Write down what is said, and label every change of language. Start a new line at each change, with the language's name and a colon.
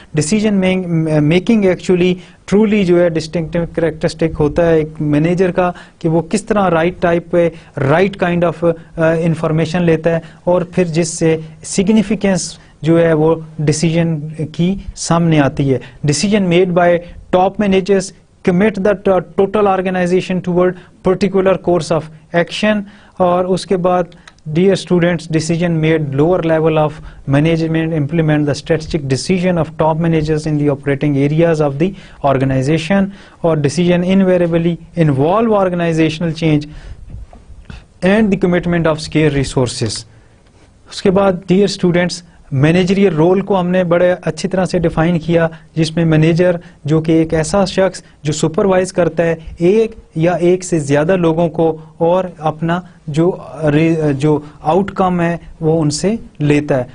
Urdu: Decision making actually truly جو ہے distinctive characteristic ہوتا ہے ایک مینیجر کا, کہ وہ کس طرح رائٹ ٹائپ پہ رائٹ کائنڈ آف انفارمیشن لیتا ہے, اور پھر جس سے سگنیفیکینس جو ہے وہ ڈیسیجن کی سامنے آتی ہے.
English: Decision made by top managers commit the total organization toward particular course of action. اور اس کے بعد dear students, decision made lower level of management implement the strategic decision of top managers in the operating areas of the organization. اور decision invariably involve organizational change and the commitment of scarce resources.
Urdu: اس کے بعد dear students, managerial role کو ہم نے بڑے اچھی طرح سے ڈیفائن کیا, جس میں مینیجر جو کہ ایک ایسا شخص جو سپروائز کرتا ہے ایک یا ایک سے زیادہ لوگوں کو, اور اپنا جو آؤٹ کم ہے وہ ان سے لیتا ہے.